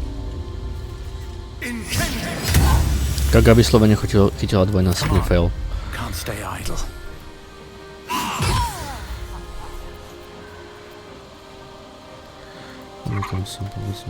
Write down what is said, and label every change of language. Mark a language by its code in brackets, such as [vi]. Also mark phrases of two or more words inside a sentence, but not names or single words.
[sk] Gaga vyslovene chytila dvojnásobný fail. [en] Can't stay idle. [sk] Tam som povedzme.